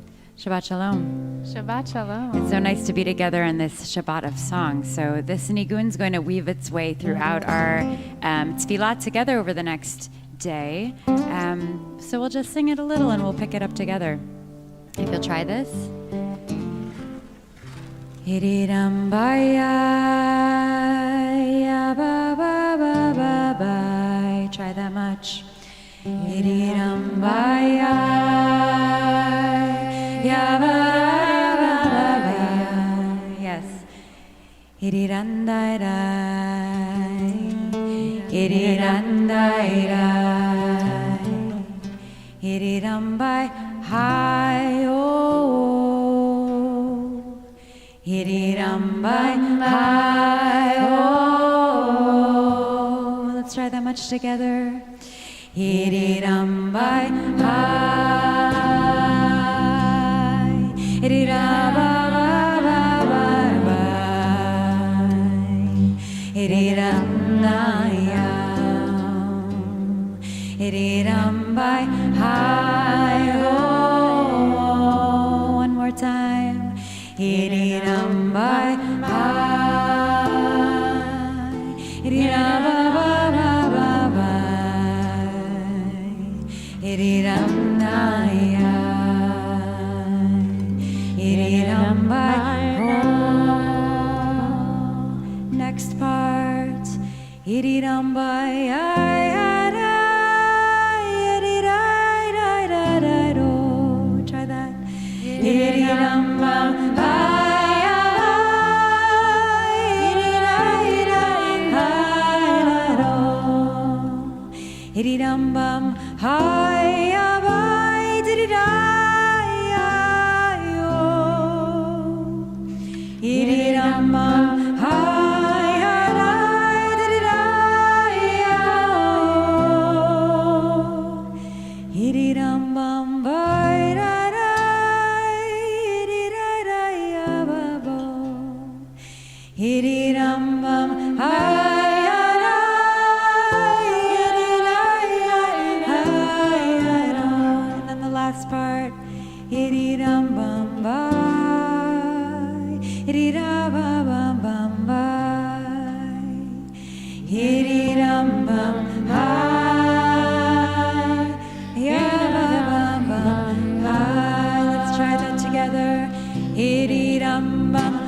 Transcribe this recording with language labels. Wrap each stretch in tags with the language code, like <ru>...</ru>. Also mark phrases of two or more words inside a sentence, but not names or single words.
<he>Shabbat Shalom. Shabbat Shalom.</he> <en>It's so nice to be together in this Shabbat of song. So this nigun is going to weave its way throughout our tefillah together over the next day. So we'll just sing it a little and we'll pick it up together. If you'll try this. Hiriram baya ya ba ba ba ba ba. Try that much. Hiriram baya ya ba ba ba ba. Yes. Hirirandai rai. Hirirandai rai. Hirirambai hi oh. Hirirambai hi oh. Let's try that much together. Hirirambai hi. Hirirabai. Hiriramnaya. Hirirambai hi oh. One more time. Hirirambai hi. Hirirabai. Hiriramnaya. Hirirambai oh. Next part. Hirirambai try that. Hirirambam hi abai diridayo. Hirirambam hi abai diridayo. Hirirambam bai diridayo babo. Hirirambam hi. Part hiriram bam bai hirira bam bam bai hiriram bam bai ya bam bam bai. Let's try that together. Hiriram bam</en>